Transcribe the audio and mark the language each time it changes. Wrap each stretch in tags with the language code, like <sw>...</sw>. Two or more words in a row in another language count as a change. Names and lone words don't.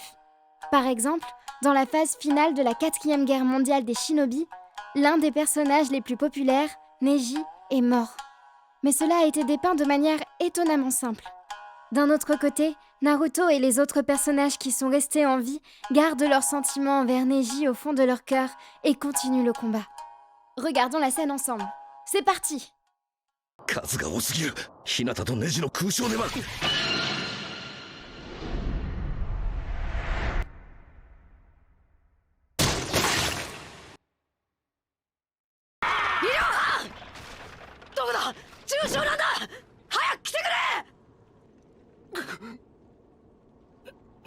<fr>Par exemple, dans la phase finale de la 4e guerre mondiale des shinobi, l'un des personnages les plus populaires, Neji, est mort. Mais cela a été dépeint de manière étonnamment simple. D'un autre côté, Naruto et les autres personnages qui sont restés en vie gardent leurs sentiments envers Neji au fond de leur cœur et continuent le combat. Regardons la scène ensemble. C'est parti!</fr> <ja>数が多すぎる日向とネジの空想ではどこだ重傷なんだ早く来てくれ</ja>